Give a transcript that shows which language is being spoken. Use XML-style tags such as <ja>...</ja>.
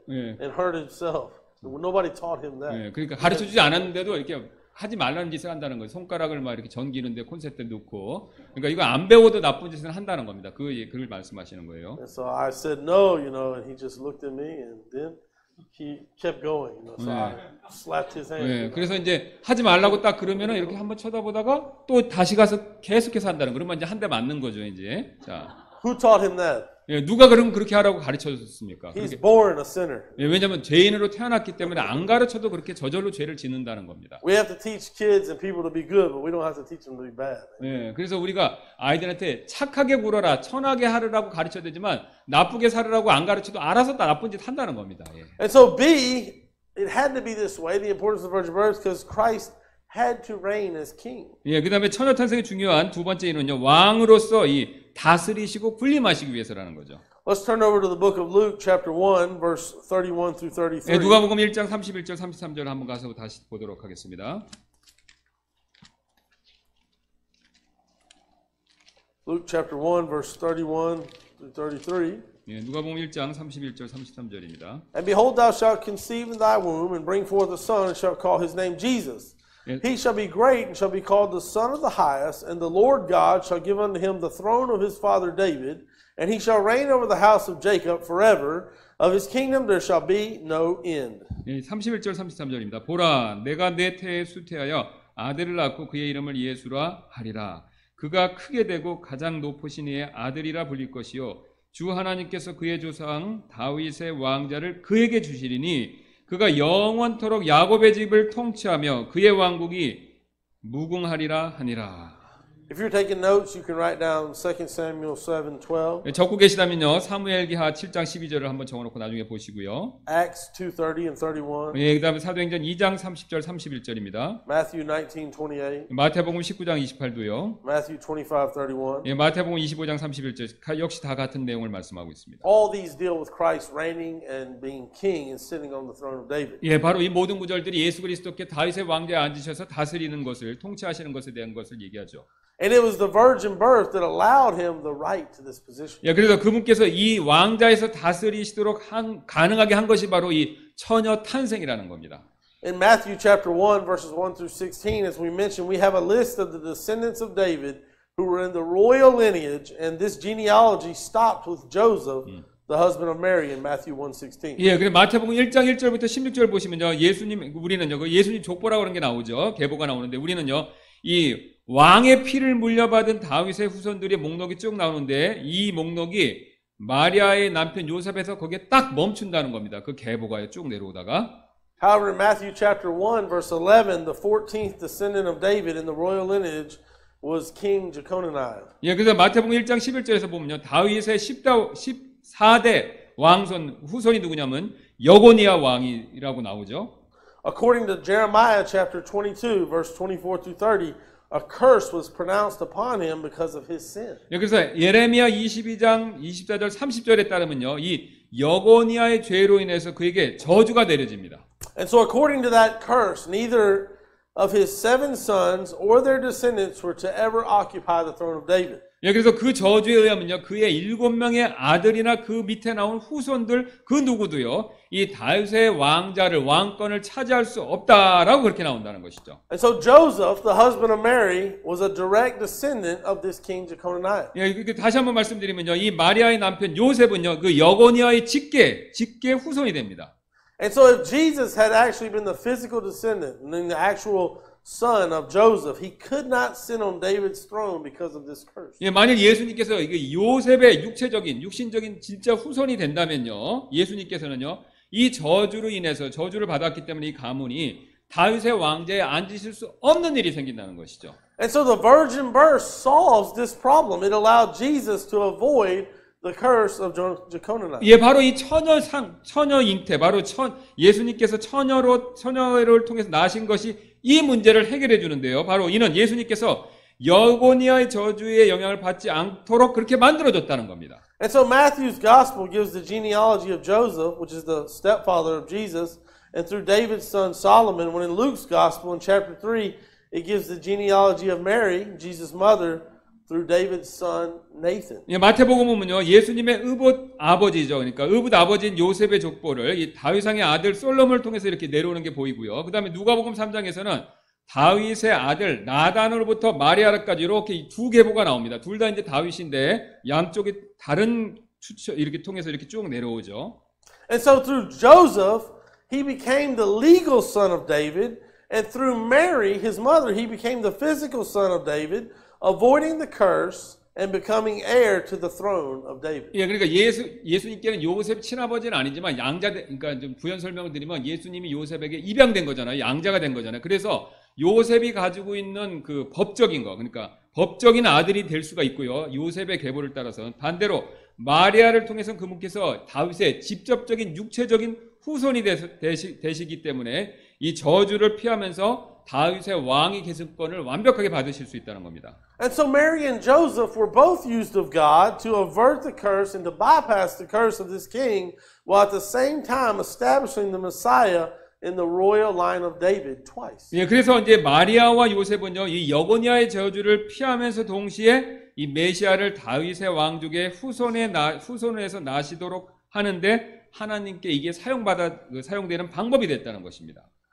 <ko>예.</ko> <en>and hurt himself. Nobody taught him that.</en> <ko>예, 그러니까 가르쳐 주지 않았는데도 이렇게 하지 말라는 짓을 한다는 거예요. 손가락을 막 이렇게 전기는데 콘센트에 넣고. 그러니까 이거 안 배워도 나쁜 짓을 한다는 겁니다. 그걸 말씀하시는 거예요.</ko> <en>And so I said no, and he just looked at me and then he kept going. So I slapped his hand.</en> <ko>예, 그래서 이제 하지 말라고 딱 그러면은 이렇게 한번 쳐다보다가 또 다시 가서 계속해서 한다는 거. 그러면 이제 한 대 맞는 거죠, 이제. 자.</ko> <en>Who taught him that?</en> <ko>예, 누가 그럼 그렇게 하라고 가르쳐 줬습니까?</ko> <en>He's born a sinner.</en> <ko>예, 왜냐하면 죄인으로 태어났기 때문에 안 가르쳐도 그렇게 저절로 죄를 짓는다는 겁니다.</ko> <en>We have to teach kids and people to be good, but we don't have to teach them to be bad.</en> <ko>예, 그래서 우리가 아이들한테 착하게 굴어라, 선하게 하라고 가르쳐야 되지만 나쁘게 살으라고 안 가르쳐도 알아서 나쁜 짓 한다는 겁니다. 예.</ko> <en>And so B, it had to be this way, the importance of virgin birth, because Christ had to reign as king.</en> <ko>예, 그다음에 처녀 탄생의 중요한 두 번째 이유는요, 왕으로서 이 다스리시고 군림하시기 위해서라는 거죠.</ko> <en>Let's turn over to the book of Luke, chapter 1, verse 31 through 33.</en> <ko>예, 누가복음 1장 31절 33절 한번 가서 다시 보도록 하겠습니다.</ko> <en>Luke chapter 1, verse 31 through 33.</en> <ko>예, 누가복음 1장 31절 33절입니다.</ko> <en>And behold, thou shalt conceive in thy womb, and bring forth a son, and shalt call his name Jesus. He shall be great, and shall be called the Son of the Highest, and the Lord God shall give unto him the throne of his father David, and he shall reign over the house of Jacob forever. Of his kingdom there shall be no end.</en> <ko>예, 31절 33절입니다. 보라, 내가 내 태에 수태하여 아들을 낳고 그의 이름을 예수라 하리라. 그가 크게 되고 가장 높으신 이의 아들이라 불릴 것이요 주 하나님께서 그의 조상 다윗의 왕자를 그에게 주시리니 그가 영원토록 야곱의 집을 통치하며 그의 왕국이 무궁하리라 하니라.</ko> <en>If you're taking notes, you can write down 2 Samuel 7:12.</en> <ko>적고 계시다면요. 사무엘기하 7장 12절을 한번 적어놓고 나중에 보시고요.</ko> <en>Acts 2:30 and 31.</en> <ko>예, 그다음에 사도행전 2장 30절 31절입니다.</ko> <en>Matthew 19:28.</en> <ko>마태복음 19장 28도요.</ko> <en>Matthew 25:31.</en> <ko>예, 마태복음 25장 31절 역시 다 같은 내용을 말씀하고 있습니다.</ko> <en>All these deal with Christ reigning and being king and sitting on the throne of David.</en> <ko>예, 바로 이 모든 구절들이 예수 그리스도께 다윗의 왕좌에 앉으셔서 다스리는 것을 통치하시는 것에 대한 것을 얘기하죠.</ko> <en>And it was the virgin birth that allowed him the right to this position.</en> <ko>예, 그래서 그분께서 이 왕좌에서 다스리시도록 가능하게 한 것이 바로 이 처녀 탄생이라는 겁니다.</ko> <en>In Matthew chapter 1 verses 1 through 16, as we mentioned, we have a list of the descendants of David who were in the royal lineage, and this genealogy stopped with Joseph, the husband of Mary, in Matthew 1:16.</en> <ko>예, 그래 마태복음 1장 1절부터 16절 보시면요, 우리는요, 그 예수님 족보라고 하는 게 나오죠. 계보가 나오는데 우리는요, 이 왕의 피를 물려받은 다윗의 후손들의 목록이 쭉 나오는데 이 목록이 마리아의 남편 요셉에서 거기에 딱 멈춘다는 겁니다. 그 계보가 쭉 내려오다가.</ko> <en>However, in Matthew chapter 1 verse 11, the 14th descendant of David in the royal lineage was King Jeconiah.</en> <ko>예, 그래서 마태복음 1장 11절에서 보면요, 다윗의 14대 왕손 후손이 누구냐면 여고니아 왕이라고 나오죠.</ko> <en>According to Jeremiah chapter 22 verse 24 through 30, a curse was pronounced upon him because of his sin.</en> <ko>예, 그래서 예레미야 22장 24절 30절에 따르면요, 이 여고니아의 죄로 인해서 그에게 저주가 내려집니다.</ko> <en>And so according to that curse, neither of his 7 sons or their descendants were to ever occupy the throne of David.</en> <ko>예, 그래서 그 저주에 의하면요, 그의 7명의 아들이나 그 밑에 나온 후손들 그 누구도요, 이 다윗의 왕자를 왕권을 차지할 수 없다라고 그렇게 나온다는 것이죠.</ko> <en>And so Joseph, the husband of Mary, was a direct descendant of this king Jeconiah.</en> <ko>예, 이렇게 다시 한번 말씀드리면요, 이 마리아의 남편 요셉은요, 그 여고니아의 직계 후손이 됩니다.</ko> <en>And so if Jesus had actually been the physical descendant and then the actual son of Joseph, he could not sit on David's throne because of this curse.</en> <ko>예, 만일 예수님께서 이게 요셉의 육신적인 진짜 후손이 된다면요, 예수님께서는요, 이 저주로 인해서 저주를 받았기 때문에 이 가문이 다윗의 왕좌에 앉으실 수 없는 일이 생긴다는 것이죠.</ko> <en>And so the virgin birth solves this problem. It allowed Jesus to avoid the curse of Jeconiah.</en> <ko>예, 바로 이 처녀 잉태, 바로 예수님께서 처녀를 통해서 나신 것이 이 문제를 해결해 주는데요. 바로 이는 예수님께서 여고니아의 저주의 영향을 받지 않도록 그렇게 만들어줬다는 겁니다.</ko> <en>And so Matthew's gospel gives the genealogy of Joseph, which is the stepfather of Jesus, and through David's son Solomon, when in Luke's gospel in chapter 3, it gives the genealogy of Mary, Jesus' mother, through David's son Nathan.</en> <ko>예, 마태복음은요, 예수님의 의붓 아버지죠. 그러니까 의붓 아버지인 요셉의 족보를 이 다윗왕의 아들 솔로몬을 통해서 이렇게 내려오는 게 보이고요. 그 다음에 누가복음 3장에서는 다윗의 아들 나단으로부터 마리아까지 이렇게 두 계보가 나옵니다. 둘 다 이제 다윗인데 양쪽이 다른 추천 이렇게 통해서 이렇게 쭉 내려오죠.</ko> <en>And so through Joseph, he became the legal son of David, and through Mary, his mother, he became the physical son of David, avoiding the curse and becoming heir to the throne of David.</en> <ko>예, 그러니까 예수님께는 요셉 친아버지는 아니지만 그러니까 좀 부연 설명을 드리면 예수님이 요셉에게 입양된 거잖아요. 양자가 된 거잖아요. 그래서 요셉이 가지고 있는 그 법적인 거, 그러니까 법적인 아들이 될 수가 있고요. 요셉의 계보를 따라서 반대로 마리아를 통해서는 그분께서 다윗의 직접적인 육체적인 후손이 되시기 때문에 이 저주를 피하면서 다윗의 왕위 계승권을 완벽하게 받으실 수 있다는 겁니다.</ko> <en>And so Mary and Joseph were both used of God to avert the curse and to bypass the curse of this king, while at the same time establishing the Messiah in the royal line of David twice.</en> <ko>예, 그래서 이제 마리아와 요셉은요, 이 여고니아의 저주를 피하면서 동시에 이 메시아를 다윗의 왕족의 후손에서 나시도록 하는데 하나님께 이게 사용되는 방법이 됐다는 것입니다.</ko>